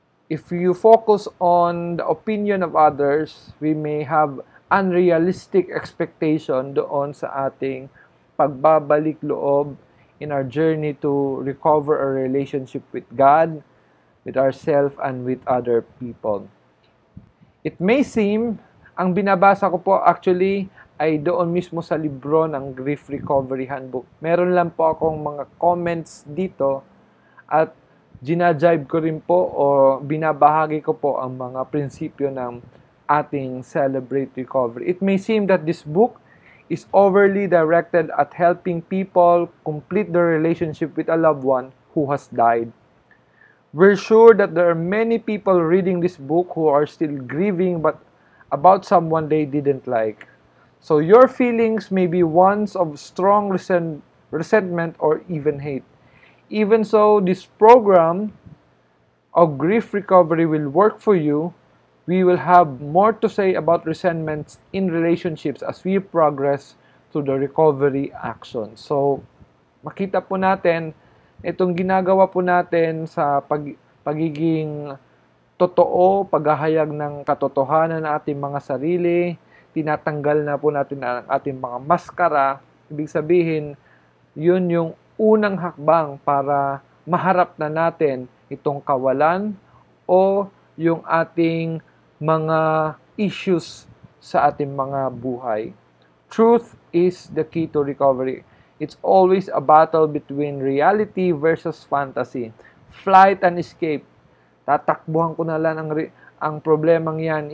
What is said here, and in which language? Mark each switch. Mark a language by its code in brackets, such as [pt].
[en] If you focus on the opinion of others, we may have unrealistic expectation [tl] doon sa ating pagbabalik loob [en] in our journey to recover our relationship with God, with ourselves, and with other people. It may seem, [tl] ang binabasa ko po actually ay doon mismo sa libro ng Grief Recovery Handbook. Meron lang po akong mga comments dito at ginajibe ko rin po o binabahagi ko po ang mga prinsipyo ng ating Celebrate Recovery. [en] It may seem that this book is overly directed at helping people complete their relationship with a loved one who has died. We're sure that there are many people reading this book who are still grieving but about someone they didn't like. So your feelings may be ones of strong resentment or even hate. Even so, this program of grief recovery will work for you. We will have more to say about resentments in relationships as we progress to the recovery action. [tl] So, makita po natin, itong ginagawa po natin sa pagiging totoo, paghahayag ng katotohanan ng ating mga sarili, tinatanggal na po natin ang ating mga maskara. Ibig sabihin, yun yung unang hakbang para maharap na natin itong kawalan o yung ating mga issues sa ating mga buhay. [en] Truth is the key to recovery. It's always a battle between reality versus fantasy. Flight and escape. [tl] Tatakbuhan ko na lang ang problemang yan.